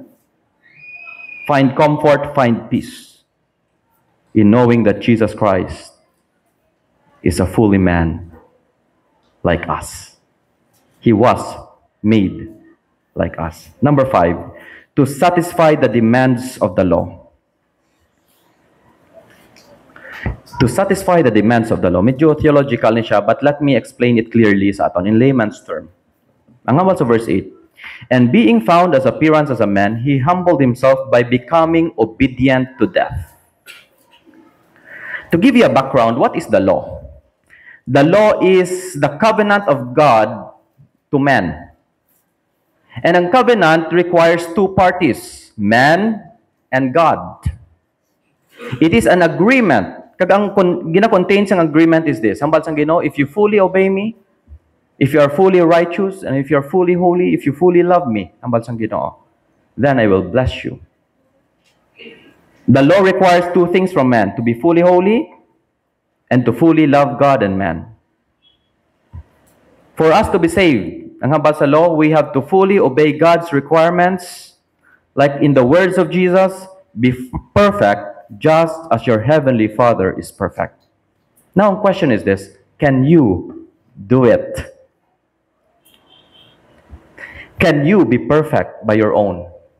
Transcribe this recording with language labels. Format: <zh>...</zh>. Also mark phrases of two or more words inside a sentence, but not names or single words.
<en>Find comfort, find peace in knowing that Jesus Christ is a fully man like us. He was made like us. Number 5, to satisfy the demands of the law. To satisfy the demands of the law.</en> <hil>Medyo theological ni siya,</hil> <en>but let me explain it clearly</en> <hil>sa aton</hil> <en>in layman's term.</en> <hil>Ang hambal sa verse 8.</hil> <en>And being found as appearance as a man, he humbled himself by becoming obedient to death. To give you a background, what is the law? The law is the covenant of God to man. And ang covenant requires two parties, man and God. It is an agreement.</en> <hil>Kag ang gina-contain sang agreement</hil> <en>is this.</en> <hil>Hambal sang Ginoo,</hil> <en>if you fully obey me, if you are fully righteous, and if you are fully holy, if you fully love me,</en> <hil>hambal sang Ginoo,</hil> <en>then I will bless you. The law requires two things from man, to be fully holy and to fully love God and man. For us to be saved,</en> <hil>ang hambal sa</hil> <en>law, we have to fully obey God's requirements, like in the words of Jesus, be perfect just as your heavenly Father is perfect. Now, the question is this, can you do it? Can you be perfect by your own?</en>